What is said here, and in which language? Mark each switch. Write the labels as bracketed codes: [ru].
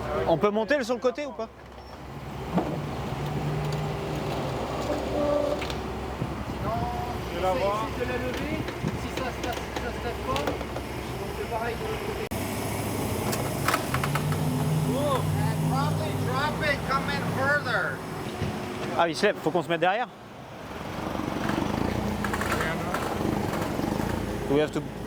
[fr] On peut monter sur le côté ou pas? Je vais la voir. Si de la lever, si ça se tape pas, donc c'est pareil de l'autre côté. [en] Probably drop it, come in further. [fr] Ah, il se lève, faut qu'on se mette derrière. [en] Do we have to...